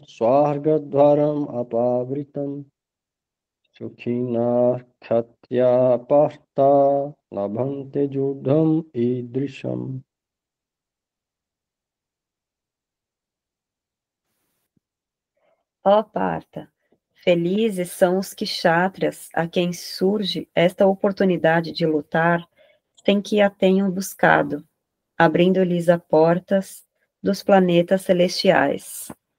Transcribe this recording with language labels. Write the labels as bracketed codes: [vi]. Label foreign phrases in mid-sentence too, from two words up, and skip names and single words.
[sa] swargadvaram apavritam sukhina khatya parta labhante judham idrisham. [pt] Ó Parta, felizes são os kshatriyas a quem surge esta oportunidade de lutar sem que a tenham buscado, abrindo-lhes as portas dos planetas celestiais.